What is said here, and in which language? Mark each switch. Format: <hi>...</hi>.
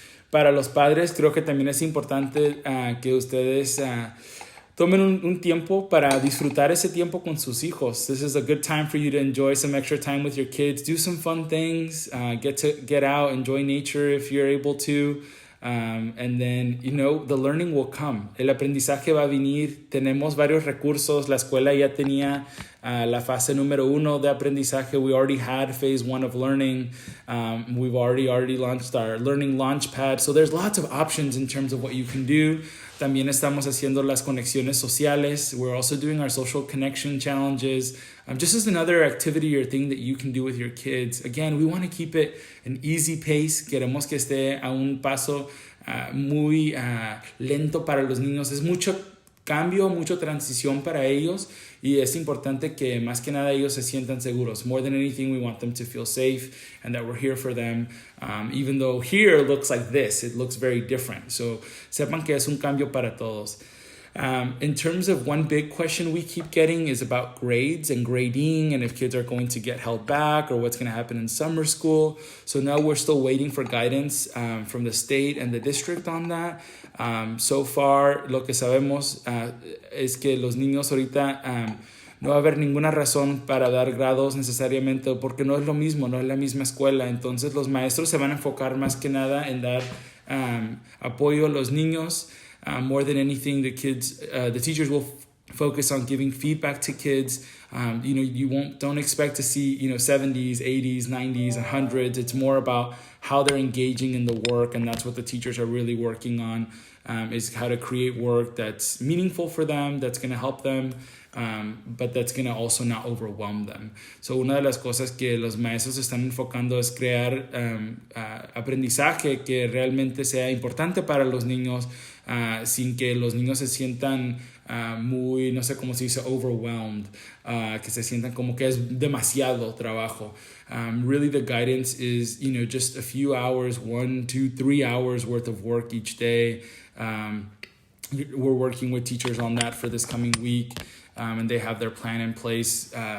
<es>Para los padres creo que también es importante que ustedes tomen un tiempo para disfrutar ese tiempo con sus hijos.</es> <en>This is a good time for you to enjoy some extra time with your kids. Do some fun things. Get out, enjoy nature if you're able to. And then, the learning will come.</en> <es>El aprendizaje va a venir. Tenemos varios recursos. La escuela ya tenía la fase número 1 de aprendizaje.</es> <en>We already had phase 1 of learning. We've already launched our learning launchpad. So there's lots of options in terms of what you can do.</en> <es>También estamos haciendo las conexiones sociales.</es> <en>We're also doing our social connection challenges. Just as another activity or thing that you can do with your kids. Again, we want to keep it an easy pace.</en> <es>Queremos que esté a un paso muy lento para los niños. Es mucho cambio, mucha transición para ellos y es importante que más que nada ellos se sientan seguros.</es> <en>More than anything, we want them to feel safe and that we're here for them. Even though here looks like this, it looks very different.</en> <es>So sepan que es un cambio para todos.</es> <en>In terms of one big question we keep getting is about grades and grading and if kids are going to get held back or what's going to happen in summer school. So now we're still waiting for guidance from the state and the district on that. So far,</en> <es>lo que sabemos es que los niños ahorita no va a haber ninguna razón para dar grados necesariamente porque no es lo mismo, no es la misma escuela. Entonces los maestros se van a enfocar más que nada en dar apoyo a los niños.</es> <en>More than anything, the teachers will focus on giving feedback to kids. Don't expect to see 70s, 80s, 90s, and 100s. It's more about how they're engaging in the work, and that's what the teachers are really working on. Is how to create work that's meaningful for them, that's going to help them, but that's going to also not overwhelm them.</en> <es>So una de las cosas que los maestros están enfocando es crear aprendizaje que realmente sea importante para los niños sin que los niños se sientan muy, no sé cómo se dice, overwhelmed, que se sientan como que es demasiado trabajo.</es> <en>Really the guidance is, just a few hours, 1, 2, 3 hours worth of work each day. We're working with teachers on that for this coming week. And they have their plan in place.</en>